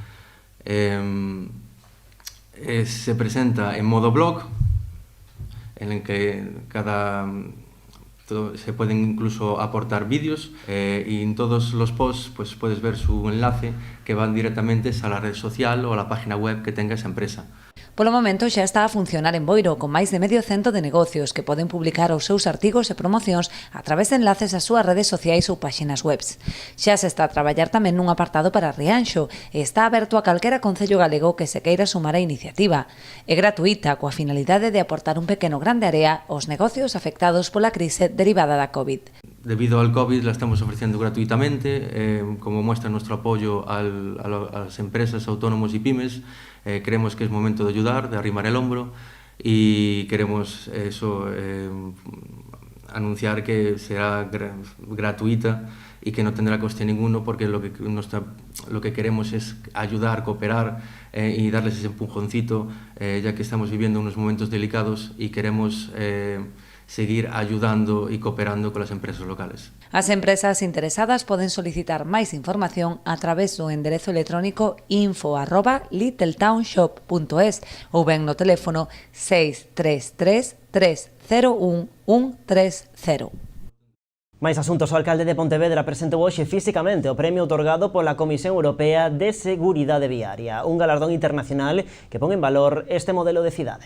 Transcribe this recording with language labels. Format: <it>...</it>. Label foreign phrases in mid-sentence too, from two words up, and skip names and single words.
<es>Se presenta en modo blog, en el que se pueden incluso aportar vídeos y en todos los posts pues puedes ver su enlace que van directamente a la red social o a la página web que tenga esa empresa.</es> <gl>Polo momento xa está a funcionar en Boiro con máis de medio cento de negocios que poden publicar os seus artigos e promocións a través de enlaces ás súas redes sociais ou páxinas webs. Xa se está a traballar tamén nun apartado para Rianxo e está aberto a calquera concello galego que se queira sumar á iniciativa. É gratuita coa finalidade de aportar un pequeno grande área aos negocios afectados pola crise derivada da COVID.</gl> <es>Debido al COVID la estamos ofreciendo gratuitamente, como muestra nuestro apoyo a las empresas, autónomos y pymes. Creemos que es momento de ayudar, de arrimar el hombro y queremos anunciar que será gratuita y que no tendrá coste ninguno, porque lo que queremos es ayudar, cooperar y darles ese empujoncito, ya que estamos viviendo unos momentos delicados y queremos seguir ayudando y cooperando con las empresas locales.</es> <gl>As empresas interesadas poden solicitar máis información a través do enderezo electrónico info@littletownshop.es ou ben no teléfono 633 301 130. Máis asuntos. O alcalde de Pontevedra presentou hoxe físicamente o premio outorgado pola Comisión Europea de Seguridade Viaria, un galardón internacional que pon en valor este modelo de cidade.</gl>